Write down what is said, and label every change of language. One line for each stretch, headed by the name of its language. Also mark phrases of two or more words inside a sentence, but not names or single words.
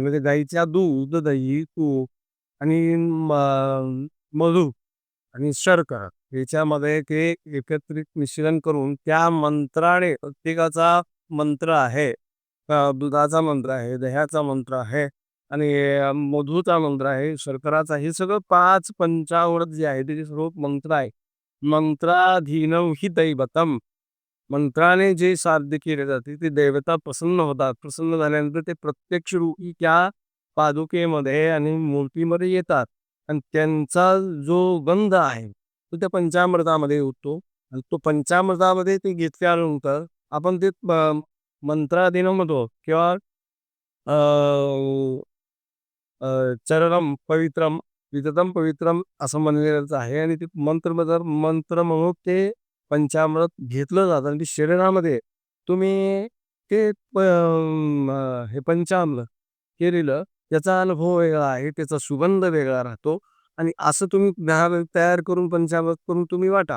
Marathi: म्हणजे गाईच्या दूध, दही, तूप आणि मधू आणि शर्करा याच्यामध्ये ते एकत्रित मिश्रण करून त्या मंत्राने प्रत्येकाचा मंत्र आहे. दुधाचा मंत्र आहे, दह्याचा मंत्र आहे आणि मधूचा मंत्र आहे, शर्कराचा. हे सगळं 5 पंचामृत जे आहे त्याचे सर्व मंत्र आहे.
Sanskrit: मंत्राधीनम हि दैवतम.
Marathi: मंत्राने जे साध्य केले जाते ते देवता प्रसन्न होतात. प्रसन्न झाल्यानंतर ते प्रत्यक्ष रूपी त्या पादुकेमध्ये आणि मूर्तीमध्ये येतात आणि त्यांचा जो गंध आहे तो त्या पंचामृतामध्ये उठतो आणि तो पंचामृतामध्ये ते घेतल्यानंतर आपण ते मंत्राधीन म्हणतो किंवा अ,
Sanskrit: चरणम पवित्रम विदतम पवित्रम
Marathi: असं म्हणलेलंच आहे आणि ते मंत्र मंत्र म्हणून ते पंचामृत घेतलं जातं आणि ते शरीरामध्ये तुम्ही ते हे पंचामृत केलेलं त्याचा अनुभव वेगळा आहे, त्याचा सुगंध वेगळा राहतो आणि असं तुम्ही तयार करून पंचामृत करून तुम्ही वाटा.